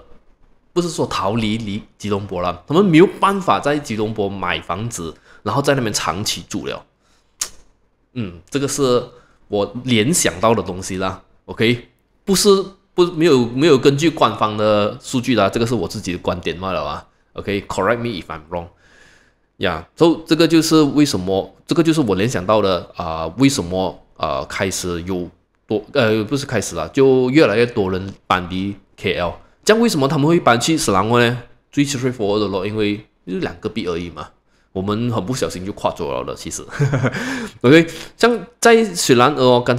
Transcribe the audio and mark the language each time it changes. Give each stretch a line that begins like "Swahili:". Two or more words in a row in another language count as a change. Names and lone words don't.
Chinese: 不是說逃離吉隆坡了，他們沒有辦法在吉隆坡買房子，然後在那邊長期住了。這個是我聯想到的東西啦。OK， 沒有根據官方的數據啦，這個是我自己的觀點罷了啊。OK，
English: correct me if I'm wrong。
Chinese: 所以這個就是為什麼，這個就是我聯想到的為什麼開始不是開始了，就越來越多人搬離 KL。這樣為什麼他們會搬去斯蘭沃呢？最 straightforward 的咯，因為就是2個幣而已嘛，我們很不小心就跨走了的，其實。OK， 像在雪蘭莪剛才